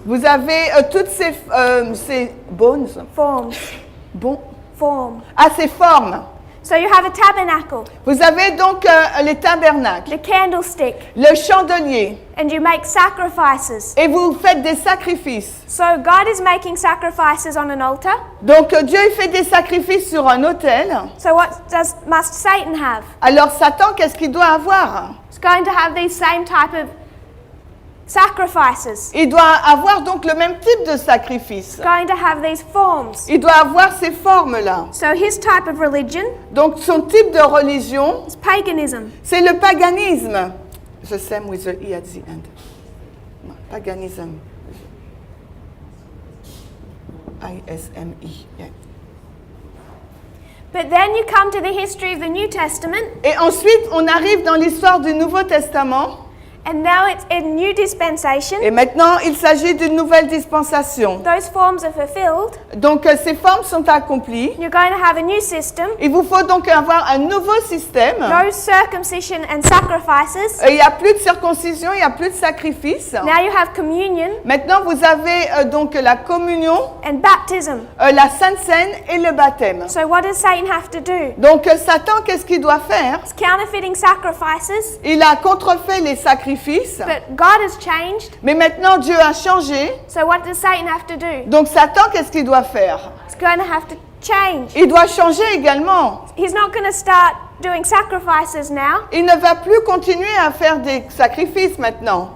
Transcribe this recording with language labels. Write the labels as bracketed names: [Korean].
[French] vous avez toutes ces bones, [English] Forms. [French] bon, [English] Form. [French] ces formes. [English] So you have a tabernacle, [French] Vous avez donc les tabernacles, [English] the candlestick, [French] le chandelier, [English] and you make sacrifices. [French] et vous faites des sacrifices. [English] So God is making sacrifices on an altar. [French] Donc Dieu il fait des sacrifices sur un autel. [English] So what must Satan have? [French] Alors Satan, qu'est-ce qu'il doit avoir? [English] It's going to have these same type of sacrifices. [French] Il doit avoir donc le même type de sacrifice. [English] It's going to have these forms. [French] Il doit avoir ces formes-là. [English] So his type of religion [French] Donc son type de religion, [English] is paganism. [French] c'est le paganisme. [English] The same with the E at the end. Paganism. I-S-M-E. Yeah. But then you come to the history of the New Testament, [French] Et ensuite, on arrive dans l'histoire du Nouveau Testament. [English] and now it's in new dispensation. [French] Et maintenant, il s'agit d'une nouvelle dispensation. [English] Those forms are fulfilled. [French] Donc, ces formes sont accomplies. [English] You're going to have a new system. [French] Il vous faut donc avoir un nouveau système. [English] No circumcision and sacrifices. [French] Il n'y a plus de circoncision, il n'y a plus de sacrifice. [English] Now you have communion [French] Maintenant, vous avez donc la communion, [English] and baptism. [French] la Sainte Seine et le baptême. [English] So what does Satan have to do? [French] Donc, Satan, qu'est-ce qu'il doit faire? [English] It's counterfeiting sacrifices. [French] Il a contrefait les sacrifices. [English] But God has changed. [French] Mais maintenant, Dieu a changé. [English] So what does Satan have to do? [French] Donc, Satan, qu'est-ce qu'il doit faire? [English] It's going to have to change. [French] Il doit changer également. [English] He's not going to start doing sacrifices now. [French] Il ne va plus continuer à faire des sacrifices maintenant.